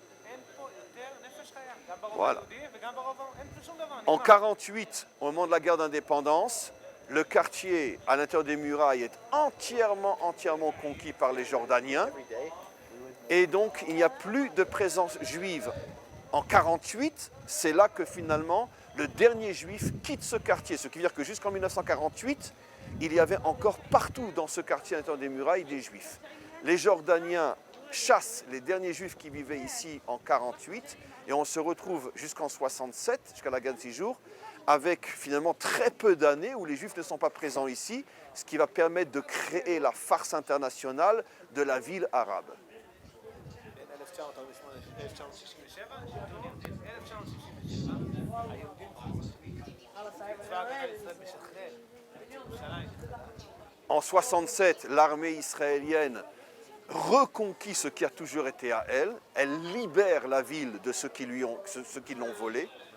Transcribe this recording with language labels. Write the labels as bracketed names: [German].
[Hebrew] אין פה יותר נפש חיה, גם ברוב היהודי וגם ברוב... אין פה שום דבר. [French] En 1948, au moment de la guerre d'indépendance, le quartier à l'intérieur des murailles est entièrement conquis par les Jordaniens. Et donc, il n'y a plus de présence juive. En 1948, c'est là que finalement, le dernier juif quitte ce quartier. Ce qui veut dire que jusqu'en 1948, il y avait encore partout dans ce quartier à l'intérieur des murailles des juifs. Les Jordaniens chassent les derniers juifs qui vivaient ici en 1948 et on se retrouve jusqu'en 1967, jusqu'à la guerre de 6 jours, avec finalement très peu d'années où les juifs ne sont pas présents ici, ce qui va permettre de créer la farce internationale de la ville arabe. [Hebrew] בין 1948 ל-1967, היהודים צבא הגנה לישראל משחרר את ירושלים. [French] En 1967, l'armée israélienne reconquit ce qui a toujours été à elle. Elle libère la ville de ceux qui l'ont volée.